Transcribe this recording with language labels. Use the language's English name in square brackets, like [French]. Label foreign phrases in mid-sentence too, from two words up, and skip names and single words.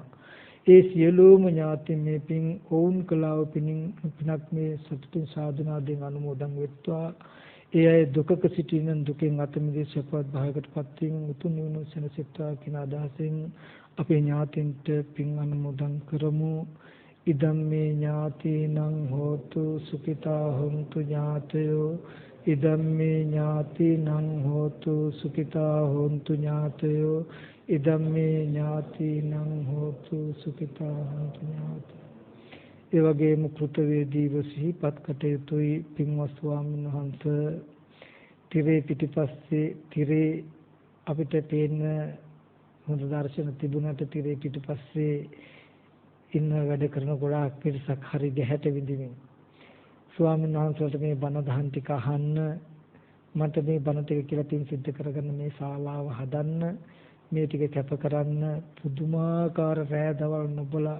[Sinhala] ඒ සියලුම ඥාතීන් මේ පින් ඔවුන් කළා වූ පිනක් මේ සතුටින් සාධනාවෙන් අනුමෝදන් වෙත්වා. ඒ අය දුකක සිටින දුකෙන් අත මිදී සපවත් භාගයකටපත් වීම උතුම් නිවන සැනසෙත්වා කියන අදහසෙන් අපේ ඥාතීන්ට පින් අනුමෝදන් කරමු. [Pali] ඉදම් මේ ඥාතීනං හෝතු සුඛිතා හොන්තු ඥාතයෝ. ඉදම් මේ ඥාතීනං හෝතු සුඛිතා හොන්තු ඥාතයෝ. ඉදම් මේ ඥාතීනං හෝතු සුඛිතා හොන්තු ඥාතයෝ. [Sinhala] ඒ වගේම කෘතවේදීව සිහිපත් කටයුතුයි. පින්වත් ස්වාමීන් වහන්සේ තිරේ පිටිපස්සේ තිරේ අපිට පේන හොඳ දර්ශන තිබුණාට තිරේ පිටිපස්සේ ඉන්න වැඩ කරන ගොඩාක් පිරිසක් හරි ගැහැට විඳිමින් ස්වාමීන් වහන්සේට මේ බණ දහම් ටික අහන්න මට මේ බණ ටික කියලා පින් සිද්ධ කරගන්න මේ ශාලාව හදන්න මේ ටික කැප කරන්න පුදුමාකාර රෑ දවල් නොබලා